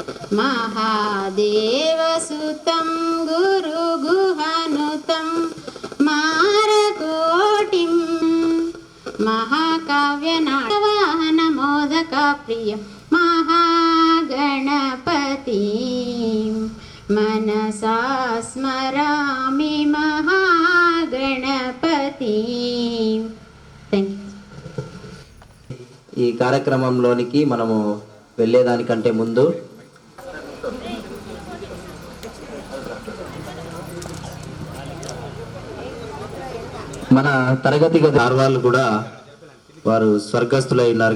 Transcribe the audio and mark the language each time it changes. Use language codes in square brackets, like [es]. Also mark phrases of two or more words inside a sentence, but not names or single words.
[sa] महादेवसुतं गुरुगुहनुतं मारकोटिं महाकाव्यनाटवाहनमोदकप्रियं महागणपतिं मनसा स्मरामि महागणपतिं. [en] Thank you. [te] ఈ కార్యక్రమంలోనికి మనము వెళ్ళేదానికంటే ముందు మన తరగతి గది వాళ్ళు కూడా వారు స్వర్గస్థులై ఉన్నారు